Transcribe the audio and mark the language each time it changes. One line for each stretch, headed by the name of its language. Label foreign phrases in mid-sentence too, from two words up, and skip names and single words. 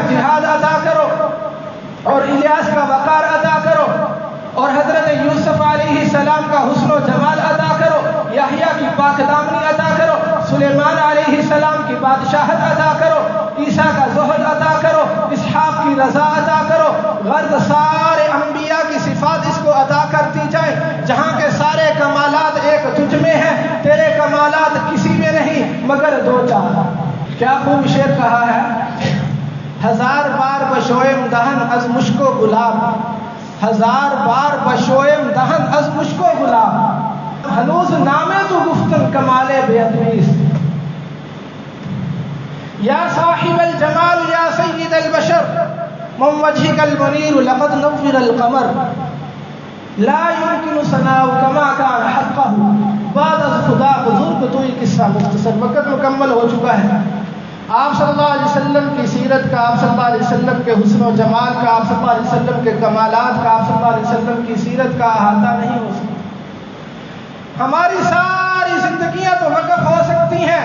Urdu: جہاد عطا کرو، اور الیاس کا وقار عطا کرو، اور حضرت یوسف
Arabic: علیہ السلام
Urdu: کا حسن و جمال عطا کرو، یحییٰ کی پاک دامنی عطا کرو، سلیمان
Arabic: علیہ السلام
Urdu: کی بادشاہت عطا کرو، عیسیٰ کا زہد عطا کرو، اسحاق کی رضا عطا کرو، غرض سارے انبیاء کی صفات اس کو عطا کرتی جائے، جہاں کے سارے کمالات ایک تجھ میں ہیں، تیرے کمالات کسی میں نہیں مگر دو چار۔ کیا خوب شعر کہا ہے،
Persian: ہزار بار بشویم دہن از مشک و گلاب، ہزار بار بشویم دہن از مشک و گلاب، ہنوز نامے تو گفتن کمال بے ادبی،
Arabic: یا صاحب الجمال یا سید البشر من وجهك المنیر لقد نور القمر، لا يمكن ثناء كما كان حقه،
Persian: بعد از خدا بزرگ تو یہ قصہ مختصر،
Urdu: وقت مکمل ہو چکا ہے۔ آپ
Arabic: صلی اللہ علیہ وسلم
Urdu: کی سیرت کا، آپ
Arabic: صلی اللہ علیہ وسلم
Urdu: کے حسن و جمال کا، آپ
Arabic: صلی اللہ علیہ وسلم
Urdu: کے کمالات کا، آپ
Arabic: صلی اللہ علیہ وسلم
Urdu: کی سیرت کا احاطہ نہیں ہو سکتا۔ ہماری ساری زندگیاں تو وقف ہو سکتی ہیں۔